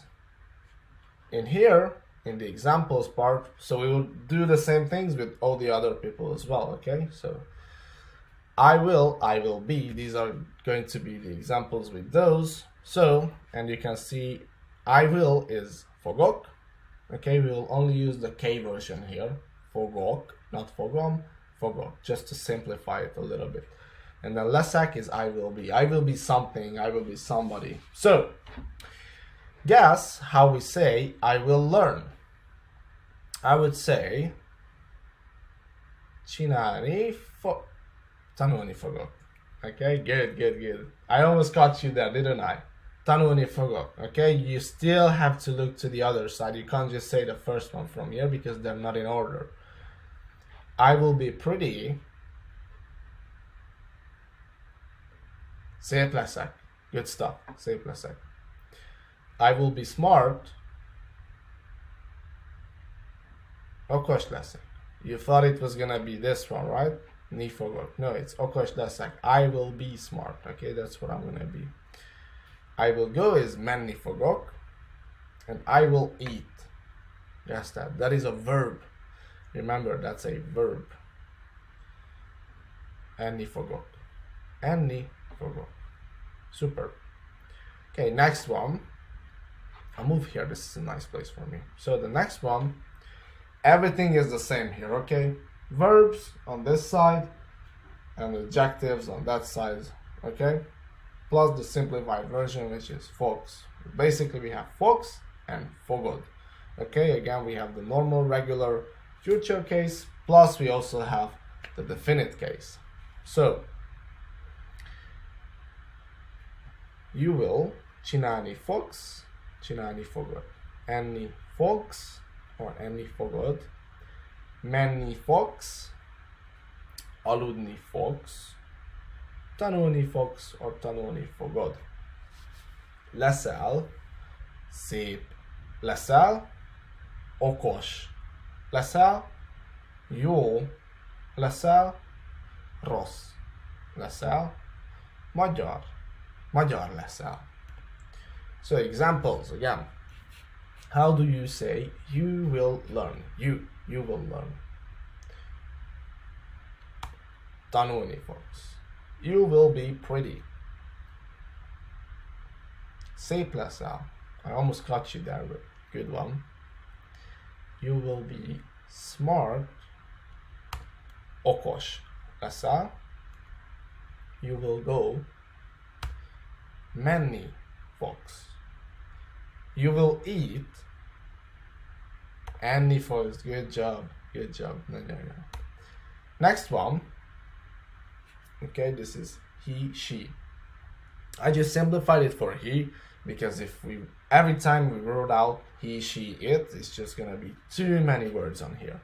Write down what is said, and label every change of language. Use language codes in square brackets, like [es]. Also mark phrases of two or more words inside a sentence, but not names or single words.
[en] In here, in the examples part, so we will do the same things with all the other people as well, okay? So, I will be, these are going to be the examples with those. So, and you can see I will is fogok, okay? We will only use the K version here. Fogok, not fogom, fogok, just to simplify it a little bit. And then leszek is I will be something, I will be somebody. So Guess how we say I will learn. I would say [hu] tanulni fogok. [en] Okay, good. I almost caught you there, didn't I? [hu] Tanulni fogok. [en] Okay, you still have to look to the other side. You can't just say the first one from here because they're not in order. I will be pretty. [hu] Szép leszek. [en] Good stuff. [hu] Szép leszek. [en] I will be smart. [hu] Okos leszek. [en] You thought it was gonna be this one, right? [hu] Ni fogok. [en] No, it's [hu] okos leszek. [en] I will be smart. Okay, that's what I'm gonna be. I will go is [hu] menni fogok. [en] And I will eat. Just that. That is a verb. Remember, that's a verb. [hu] Enni fogok. Enni fogok. [en] Super. Okay, next one. I'll move here. This is a nice place for me. So the next one, everything is the same here, okay? Verbs on this side and adjectives on that side, okay? Plus the simplified version, which is fogs. Basically, we have fogs and fogod. Okay, again, we have the normal, regular future case, plus we also have the definite case. So, you will [hu] csinálni fogsz, csinálni fogod. Enni fogsz, or enni fogod. Menni fogsz, aludni fogsz. Tanulni fogsz, or tanulni fogod. Leszel, szép leszel, okos leszel, jó leszel, rossz leszel, magyar leszel. [en] So examples again. How do you say you will learn? You will learn. [hu] Tanulni fogsz. [en] You will be pretty. [hu] Szép leszel. [en] I almost caught you there, but good one. You will be smart. [hu] Okos leszel. [en] You will go. [hu] Menni fogsz. [en] You will eat. [hu] Enni fogsz. [en] Good job. No. Next one. Okay, this is he, she. I just simplified it for he because if we every time we wrote out he, she, it, it's just gonna be too many words on here.